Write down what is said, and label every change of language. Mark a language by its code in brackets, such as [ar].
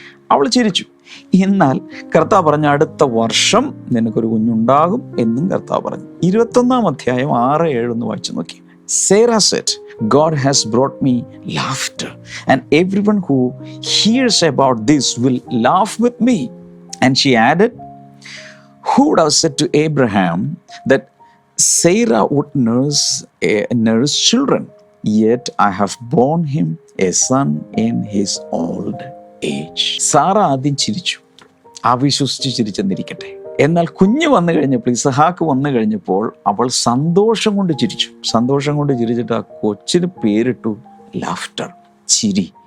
[ml] അവൾ ചിരിച്ചു. എന്നാൽ കർത്താവ് പറഞ്ഞ അടുത്ത വർഷം നിനക്കൊരു കുഞ്ഞുണ്ടാകും എന്നും കർത്താവ് പറഞ്ഞു. 21-ാം അധ്യായം 6-7 വായിച്ചു നോക്കി. [en] Sarah said, God has brought me laughter, and everyone who hears about this will laugh with me. And she added, who would have said to Abraham that Sarah would nurse children? Yet I have borne him a son in his old age. [ml] Sara ആദ്യം ചിരിച്ചു, അവിശ്വസിച്ച് ചിരിച്ചെന്നിരിക്കട്ടെ. എന്നാൽ കുഞ്ഞ് വന്നു കഴിഞ്ഞപ്പോൾ, ഇസഹാക്ക് വന്നു കഴിഞ്ഞപ്പോൾ അവൾ സന്തോഷം കൊണ്ട് ചിരിച്ചിട്ട് ആ കൊച്ചിന് പേരിട്ടു ലാഫ്റ്റർ, ചിരി.